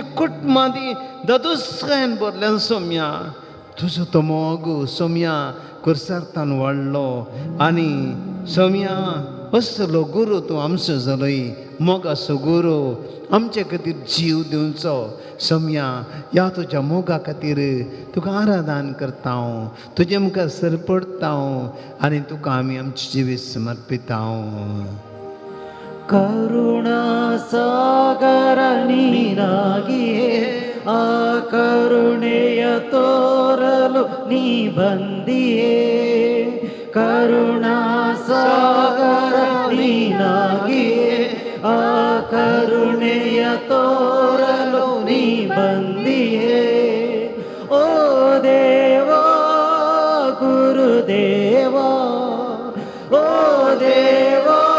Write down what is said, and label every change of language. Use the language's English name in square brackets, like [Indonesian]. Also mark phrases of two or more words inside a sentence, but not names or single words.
[Konkani] कुटुंबांनी दादोसकायेन भरल्या सम्या तुजो तो मोग सम्या कुर्सार्थान वाडलो आनी सम्या असलो गुरू तूं आमचो जालोय मोगाचो गुरू आमचे खातीर जीव दिवचो सम्या ह्या तुज्या मोगा खातीर तुका आराधन करता हांव तुजे मुखार सरपडता हांव आनी तुका आमी आमचे जिवीत समर्पिता हांव [Kannada] ಕರುಣಾ ಸಾಗರ ನೀನಾಗಿಯೇ ಆ ಕರುಣೆಯ ತೋರಲು ನೀ ಬಂದಿಯೇ ಕರುಣಾ ಸಾಗರ ನೀನಾಗಿಯೇ ಆ ಕರುಣೆಯ ತೋರಲು ನೀ ಬಂದಿಯೇ ಓ ದೇವಾ ಗುರುದೇವಾ ಓ ದೇವಾ